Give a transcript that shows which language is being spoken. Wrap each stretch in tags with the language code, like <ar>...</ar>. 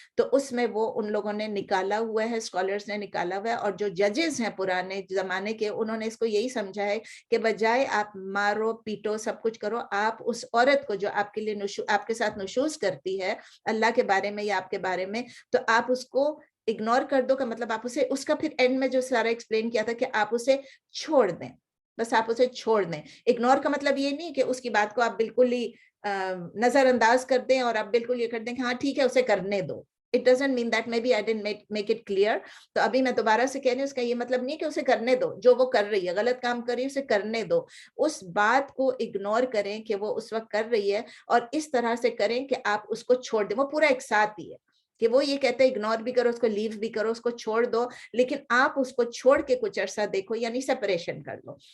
<ur>تو اس میں وہ ان لوگوں نے نکالا ہوا ہے, اسکالرس نے نکالا ہوا ہے, اور جو ججز ہیں پرانے زمانے کے انہوں نے اس کو یہی سمجھا ہے کہ بجائے آپ مارو پیٹو سب کچھ کرو, آپ اس عورت کو جو آپ کے لیے آپ کے ساتھ نشوز کرتی ہے اللہ کے بارے میں یا آپ کے بارے میں, تو آپ اس کو اگنور کر دو. کا مطلب آپ اسے, اس کا پھر اینڈ میں جو سارا ایکسپلین کیا تھا کہ آپ اسے چھوڑ دیں, بس آپ اسے چھوڑ دیں. اگنور کا مطلب یہ نہیں کہ اس کی بات کو آپ بالکل ہی نظر انداز کر دیں اور آپ بالکل یہ کر دیں کہ ہاں ٹھیک ہے اسے کرنے دو.</ur> <en>It doesn't mean that, maybe I didn't make it clear.</en> <ur>تو ابھی میں دوبارہ سے کہہ رہی ہوں, اس کا یہ مطلب نہیں کہ اسے کرنے دو, جو وہ کر رہی ہے غلط کام کر رہی ہے اسے کرنے دو. اس بات کو اگنور کریں کہ وہ اس وقت کر رہی ہے, اور اس طرح سے کریں کہ آپ اس کو چھوڑ دیں. وہ پورا ایک ساتھ ہی ہے. کہ وہ یہ کہتے ہیں اگنور بھی کرو اس کو, لیو بھی کرو اس کو, چھوڑ دو, لیکن آپ اس کو چھوڑ کے کچھ عرصہ دیکھو, یعنی سیپریشن کر لو.</ur>